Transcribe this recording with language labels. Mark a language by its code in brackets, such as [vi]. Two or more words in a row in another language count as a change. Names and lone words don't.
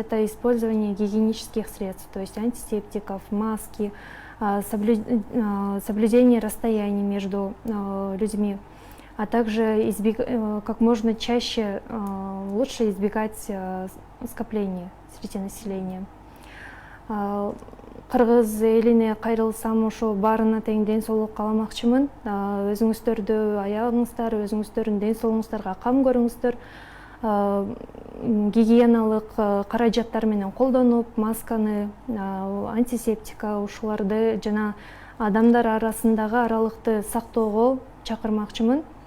[ru] Это использование гигиенических средств, то есть антисептиков, маски, соблюдение расстояний между людьми, а также как можно чаще лучше избегать скопления среди населения. [ky] Кыргыз элине кайрылсам ошо баарына тең ден соолук кааламакчымын. Өзүңүздөрдү аягыңыздар, өзүңүздөрдүн ден соолугуңуздарга кам көрүңүздөр. Гигиеналык каражаттар менен колдонуп, масканы, антисептика ушуларды жана адамдар арасындагы аралыкты сактоого чакырмакчымын.